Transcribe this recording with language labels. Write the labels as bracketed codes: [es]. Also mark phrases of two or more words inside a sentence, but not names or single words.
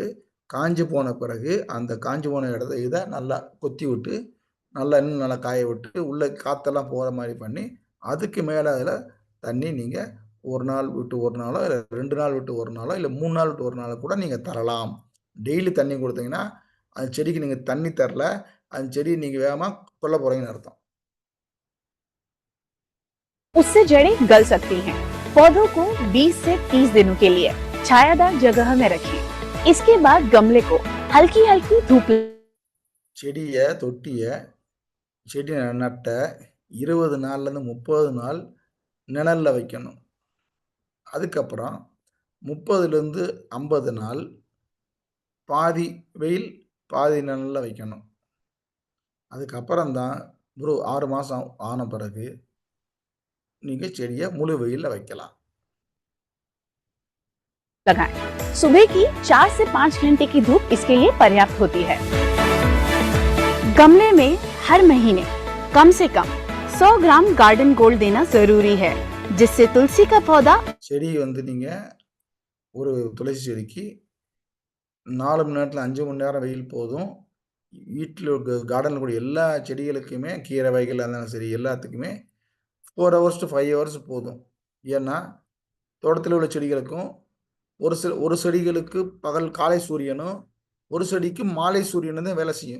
[ta] காஞ்சு போன பிறகு அந்த காஞ்சு போன இதை நல்லா கொத்தி விட்டு இன்னும் நல்லா காய விட்டு உள்ள காத்தெல்லாம் போகிற மாதிரி பண்ணி அதுக்கு மேலே அதில் தண்ணி நீங்கள் 1 நாள் விட்டு 1 நாளோ, இல்லை 2 நாள் விட்டு 1 நாளோ, இல்லை 3 நாள் விட்டு 1 நாளோ கூட நீங்கள் தரலாம். டெய்லி தண்ணி கொடுத்தீங்கன்னா அந்த செடிக்கு நீங்கள் தண்ணி தரல, அந்த செடியை நீங்கள் வேகமாக கொல்ல போகிறீங்கன்னு அர்த்தம். [hi] उससे जड़ें गल सकती हैं। पौधों को 20 से 30 दिनों के लिए छायादार जगह में रखें। इसके बाद गमले को हल्की हल्की धूप [ta] செடி நட்ட 20 நாள்லேருந்து 30 நாள் நிழல்ல வைக்கணும். அதுக்கப்புறம் 30லேருந்து 50 நாள் பாதி வெயில் பாதி நிழல்ல வைக்கணும். அதுக்கப்புறம் தான் ஒரு 6 மாதம் ஆன பிறகு நீங்கள் செடியை முழு வெயிலில் வைக்கலாம். [hi] लगाएं। सुबह की 4 से 5 घंटे की धूप इसके लिए पर्याप्त होती है। गमले में हर महीने कम से कम 100 ग्राम गार्डन गोल्ड देना जरूरी है, जिससे तुलसी का पौधा [ta] செடி வந்து நீங்கள் ஒரு துளசி செடிக்கு 4 மணி நேரத்தில் 5 மணி நேரம் வெயில் போதும். வீட்டில் கார்டனில் கூடிய எல்லா செடிகளுக்குமே, கீரை வகைகள் இருந்தாலும் சரி, எல்லாத்துக்குமே 4 [en] hours to 5 hours [ta] போதும். ஏன்னா தோட்டத்தில் உள்ள செடிகளுக்கும் ஒரு செடிகளுக்கு காலை சூரியனும், ஒரு செடிக்கு மாலை சூரியனும் தான் வேலை செய்யும்.